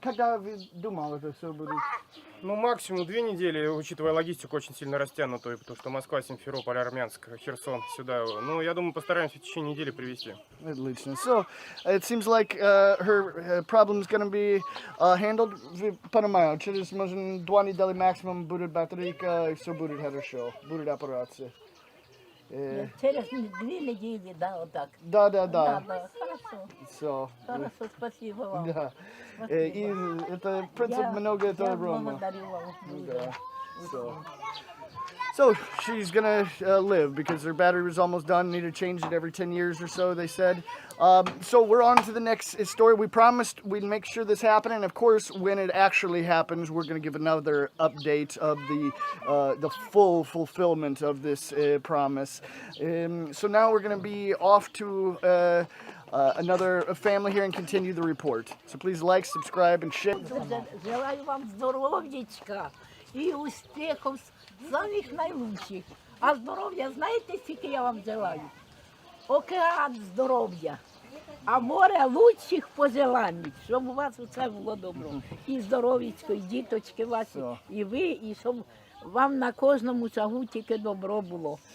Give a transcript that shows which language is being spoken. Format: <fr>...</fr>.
<ru>Когда вы думали, это все будет? Ну, максимум 2 недели, учитывая логистику очень сильно растянутую, потому что Москва, Симферополь, Армянск, Херсон, сюда. Ну, я думаю, постараемся в течение недели привезти. Отлично.</ru> <en>So it seems like her problem is gonna be handled.</en> <ru>Понимаю, через, может, 2 недели максимум будет батарейка, и все будет хорошо. Будет операция. Через 2 недели, да, вот так. Да. Да, хорошо.</ru> <en>So,</en> <ru>Хорошо, спасибо вам. да. Спасибо. И это, в принципе, много это я Рома. благодарю вас. Да.</ru> <en>So she's gonna live because her battery was almost done. Need to change it every 10 years or so, they said. So we're on to the next story. We promised we'd make sure this happened, and of course, when it actually happens, we're gonna give another update of the full fulfillment of this promise. So now we're gonna be off to another family here and continue the report. So please like, subscribe, and share.</en> <uk>Желаю вам здоров'ячка і успіхів самих найлучших. А здоров'я, знаєте, скільки я вам желаю? Океан здоров'я, а море лучших пожелань, щоб у вас усе було добро. І здоров'ячко, і діточки ваші, і ви, і щоб вам на кожному шагу тільки добро було.</uk>